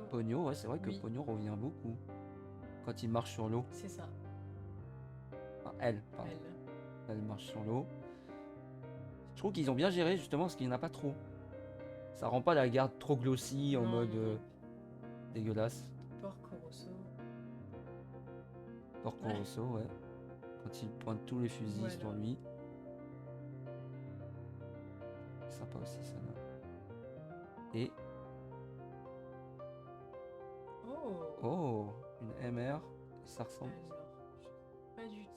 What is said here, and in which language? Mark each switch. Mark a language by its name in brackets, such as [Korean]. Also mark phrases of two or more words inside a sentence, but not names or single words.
[French] Pogno, ouais, c'est vrai que Oui. Pogno revient beaucoup quand il marche sur l'eau. C'est ça. Enfin, elle, pardon. Elle. Elle marche sur l'eau. Je trouve qu'ils ont bien géré justement parce qu'il n'y en a pas trop. Ça rend pas la garde trop glossy en Non, mode non, non. dégueulasse. Porco Rosso. Porco Ouais. Rosso, ouais. Quand il pointe tous les fusils Voilà. sur lui. Sympa aussi ça là. Et Oh. oh, une MR. Ça ressemble. Alors, pas du tout.